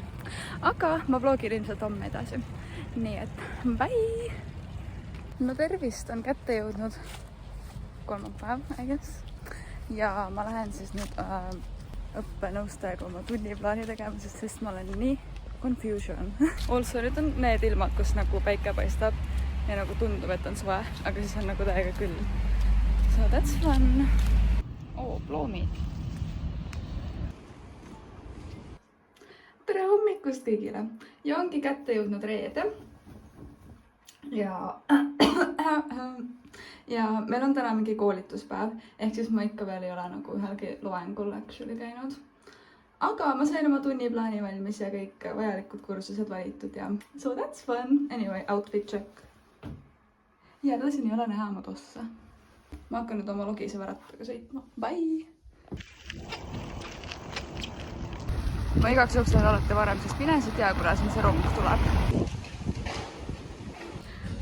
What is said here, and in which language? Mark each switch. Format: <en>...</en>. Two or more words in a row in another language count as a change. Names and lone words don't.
<et>Aga ma vlogin ilmselt homme edasi. Nii et bye! No tervist, on kätte jõudnud kolmapäev,</et> <en>I guess.</en> <et>Ja ma lähen siis nüüd õppenõustajaga oma tunniplaani tegemisest, sest ma olen nii confusion. Also nüüd on need ilmad, kus nagu päike paistab ja nagu tundub, et on soe, aga siis on nagu täiega külm.</et> <en>So that's fun.</en> <et>Ploomid. Tere hommikust kõigile! Ja ongi kätte jõudnud reede. Ja meil on täna mingi koolituspäev, ehk siis ma ikka veel ei ole nagu ühelgi loengul actually käinud. Aga ma sain oma tunniplaani valmis ja kõik vajalikud kursused valitud ja</et> <en>so that's fun. Anyway, outfit check.</en> <et>Jälle siin ei ole näha oma tossa. Ma hakkan nüüd oma logiseva rattaga sõitma. Bye! Ma igaks juhuks lähen alati varem, sest mine sa tea, kuidas see rong tuleb.</et>